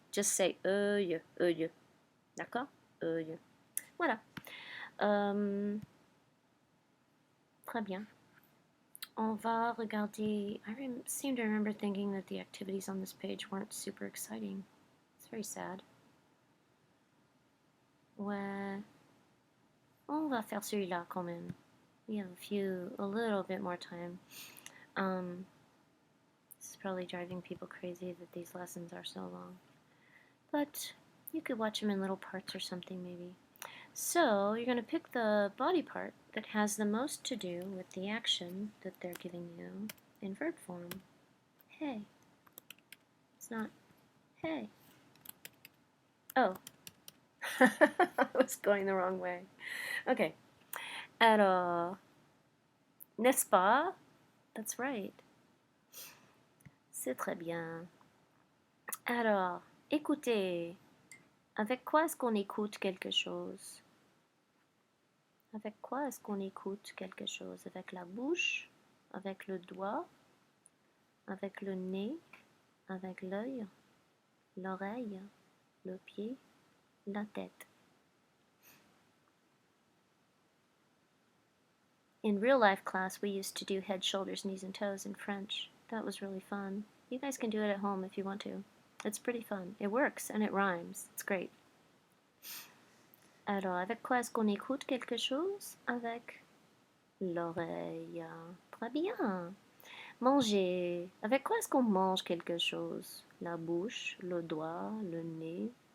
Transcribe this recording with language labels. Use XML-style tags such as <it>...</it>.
<en>Just say œil, œil. D'accord? Œil. Voilà.</en> <fr>Très bien. On va regarder.</fr> <en>I seem to remember thinking that the activities on this page weren't super exciting. It's very sad.</en> <fr>Ouais. On va faire celui-là quand même.</fr> <en>We have a little bit more time. This is probably driving people crazy that these lessons are so long. But you could watch them in little parts or something maybe. So you're going to pick the body part that has the most to do with the action that they're giving you in verb form. Hey. It's not hey. Oh. I was going the wrong way.</en> <fr>Okay. Alors, n'est-ce pas?</fr> <en>That's right.</en> <fr>C'est très bien. Alors, écoutez. Avec quoi est-ce qu'on écoute quelque chose? Avec quoi est-ce qu'on écoute quelque chose? Avec la bouche, avec le doigt, avec le nez, avec l'œil, l'oreille, le pied, la tête.</fr> <en>In real life class, we used to do head, shoulders, knees, and toes in French. That was really fun. You guys can do it at home if you want to. It's pretty fun. It works and it rhymes. It's great.</en> <fr>Alors, avec quoi est-ce qu'on écoute quelque chose? Avec l'oreille. Très bien. Manger. Avec quoi est-ce qu'on mange quelque chose? La bouche, le doigt, le nez.</fr>